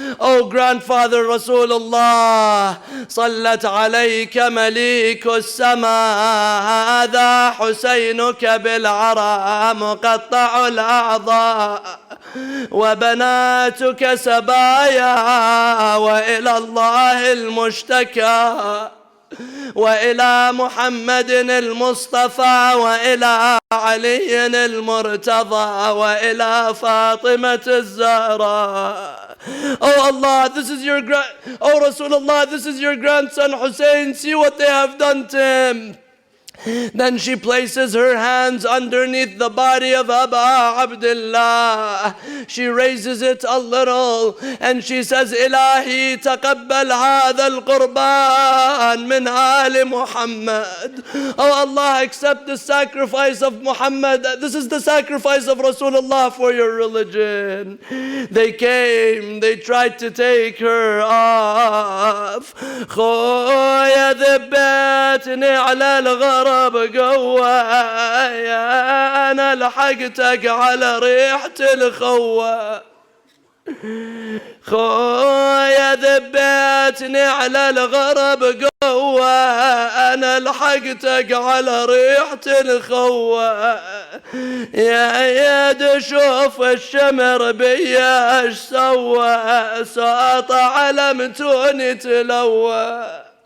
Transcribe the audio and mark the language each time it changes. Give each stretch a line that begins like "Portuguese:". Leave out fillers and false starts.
English: Oh grandfather
Arabic: Rasulullah, صلت عليك مليك السماء هذا حسينك بالعرى مقطع الأعضاء وبناتك سبايا وإلى الله المشتكى وإلى محمد المصطفى وإلى علي المرتضى وإلى فاطمة الزهراء.
English: Oh Allah, this is your oh Rasulullah, this is your grandson Hussein. See what they have done to him. Then she places her hands underneath the body of Aba Abdullah. She raises it a little and she says,
Arabic: Ilahi taqabbal hadha al-qurban min ali Muhammad.
English: Oh Allah, accept the sacrifice of Muhammad. This is the sacrifice of Rasulullah for your religion. They came, they tried to take her off.
Arabic: خويا ذبتني على الغرب قوايا أنا لحقتك على ريحة الخوة خويا ذبتني على الغرب قوة أنا لحقتك على ريحة الخوة يا يد شوف الشمر بيا اش سوى ساط على متوني تلوى.